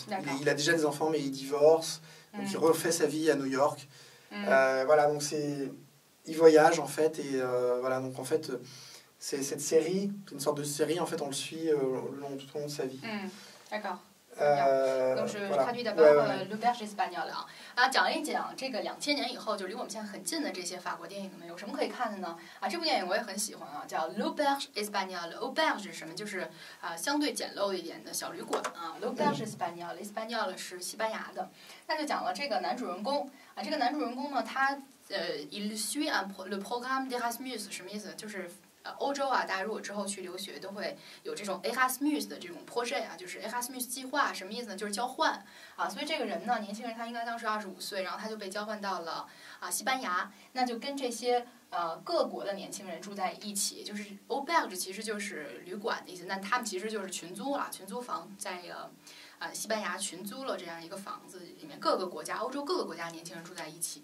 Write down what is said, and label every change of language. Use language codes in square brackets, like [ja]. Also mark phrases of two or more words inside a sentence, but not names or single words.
[fr] Il a déjà des enfants mais il divorce. Donc il refait sa vie à New York. Voilà, donc il voyage en fait. Et voilà, donc en fait... C'est cette série, c'est une sorte de série, en fait, on le suit tout au long de sa vie. D'accord. Donc je traduis d'abord l'Auberge espagnole [zh] 啊，讲一讲这个2000年以后就离我们现在很近的这些法国电影们有什么可以看的呢？啊，这部电影我也很喜欢啊，叫 l'Auberge espagnole。Auberge 是什么？就是相对简陋一点的小旅馆啊。l'Auberge espagnole 是西班牙的。那就讲了这个男主人公啊，这个男主人公呢，他 [fr] il suit le programme d'Erasmus [zh] 什么意思？就是欧洲啊，大家如果之后去留学，都会有这种 Erasmus 的这种 projet 啊，就是 Erasmus 计划，什么意思呢？就是交换啊。所以这个人呢，年轻人他应该当时25岁，然后他就被交换到了西班牙，那就跟这些各国的年轻人住在一起，就是 Auberge 其实就是旅馆的意思，那他们其实就是群租了，群租房在西班牙群租了这样一个房子，里面各个国家，欧洲各个国家年轻人住在一起。